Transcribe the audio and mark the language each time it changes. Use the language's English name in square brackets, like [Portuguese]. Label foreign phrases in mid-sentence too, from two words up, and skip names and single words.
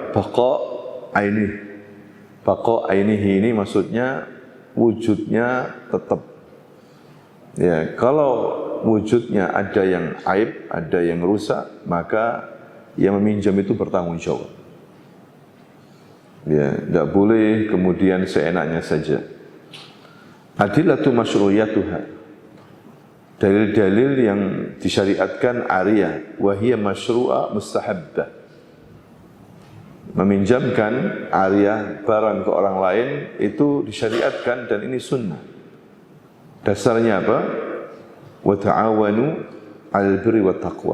[Arabic] بقاء عينه [Indonesian] ini maksudnya wujudnya tetap. Ya, kalau wujudnya ada yang aib, ada yang rusak, maka yang meminjam itu bertanggung jawab. Ya, tidak boleh kemudian seenaknya saja. [Arabic] أدلة مشروعيتها. [Indonesian] Dalil-dalil yang disyariatkan ariyah, [Arabic] وهي مشروعة مستحبة. [Indonesian] Meminjamkan ariyah barang ke orang lain itu disyariatkan dan ini sunnah. Dasarnya apa? [Arabic] وتعاونوا على البر والتقوى.